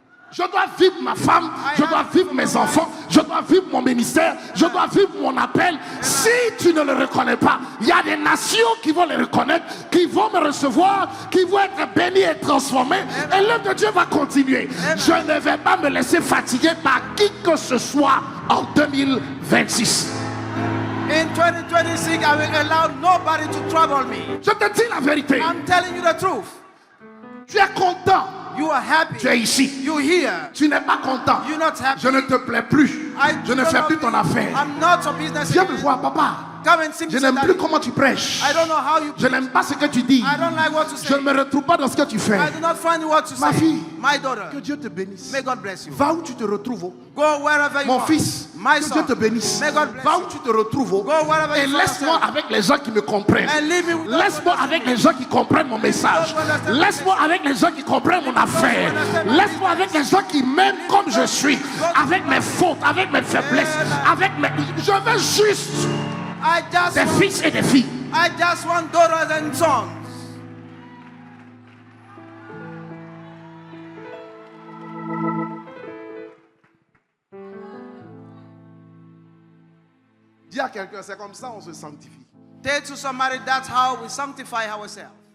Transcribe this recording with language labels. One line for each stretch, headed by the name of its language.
French: Je dois vivre ma femme, je dois vivre mes enfants, je dois vivre mon ministère, je dois vivre mon appel. Si tu ne le reconnais pas, il y a des nations qui vont le reconnaître, qui vont me recevoir, qui vont être bénies et transformées. Et l'œuvre de Dieu va continuer. Je ne vais pas me laisser fatiguer par qui que ce soit en 2026.
English: In 2026, I will allow nobody to trouble me.
French: Je te dis la vérité.
English: I'm telling you the truth.
French: Tu es content.
English: You are happy.
French: Tu es ici.
English: You here.
French: Tu n'es pas content.
English: You're not happy.
French: Je ne te plais plus. Je ne fais plus ton affaire.
English: I'm not your business.
French: Viens me voir, papa.
English: Come and see me.
French: Je
English: say,
French: n'aime
English: Daddy,
French: plus comment tu prêches.
English: I don't know how you.
French: Je n'aime pas ce que tu dis.
English: I don't like what to
French: Je
English: say.
French: ne me retrouve pas dans ce que tu fais.
English: I do not find what to
French: Ma
English: say.
French: fille.
English: My daughter.
French: Que Dieu te bénisse.
English: May God bless you.
French: Va où tu te retrouves. Oh.
English: Go wherever you
French: Mon
English: are.
French: fils,
English: My
French: que
English: son.
French: Dieu te bénisse.
English: May God bless
French: Va où
English: you.
French: tu te retrouves. Oh.
English: Go wherever
French: Et
English: you find
French: laisse-moi
English: yourself.
French: avec les gens qui me comprennent.
English: And leave me with those
French: Laisse-moi
English: who
French: avec les gens qui comprennent mon message. Laisse-moi avec les gens qui comprennent mon affaire. Laisse-moi avec les gens qui m'aiment comme je suis. Avec mes fautes, avec mes faiblesses. Avec mes... Je veux juste
English: I just
French: des
English: want,
French: fils et des filles.
English: I just want daughters and sons.
French: Dis à quelqu'un, c'est comme ça on se sanctifie.
English: Tell to somebody that's how we sanctify ourselves.